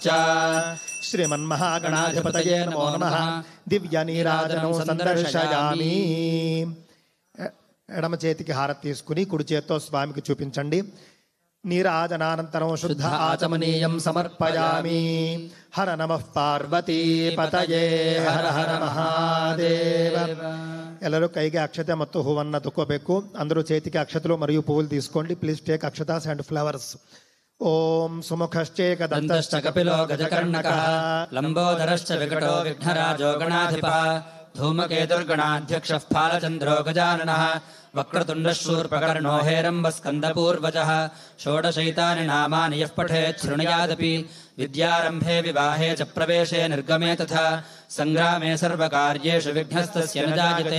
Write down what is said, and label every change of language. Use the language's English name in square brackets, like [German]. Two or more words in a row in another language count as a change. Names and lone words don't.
[Sanskrit] श्रीमन्महागणाधिपतये नमो नमः. దివ్యనీరాజనం సందర్శయామి. [Telugu] ఎడమ చేతికి హారతి తీసుకుని కుడి చేత్తో స్వామికి చూపించండి. [Sanskrit] నీరాజనానంతరం శుద్ధ ఆచమనీయం సమర్పయామి. హర నమః పార్వతీ పతయే హర హర మహాదేవ. [Kannada] ಎಲ್ಲರೂ ಕೈಗೆ ಅಕ್ಷತೆ ಮತ್ತು ಹೂವನ್ನು ತಗೋಬೇಕು. [Telugu] అందరూ చేతికి అక్షతలు మరియు పువ్వులు తీసుకోండి. [English] please take akshatas and flowers. [Sanskrit] ఓం సుముఖశ్చేకదంతశ్చ కపిలో గజకర్ణకః లంబోదరశ్చ వికటో విఘ్నరాజో గణాధిపః ధూమకేతుర్గణాధ్యక్షః ఫాలచంద్రో గజాననః వక్రతుండశూర్పకర్ణో హేరంబస్కందపూర్వజः షోడశైతాని నామాని యః పఠేత్ శృణుయాదపి విద్యారంభే వివాహే చ ప్రవేశే నిర్గమే తథా సంగ్రామే సర్వకార్యేషు విఘ్నస్తస్య న జాయతే.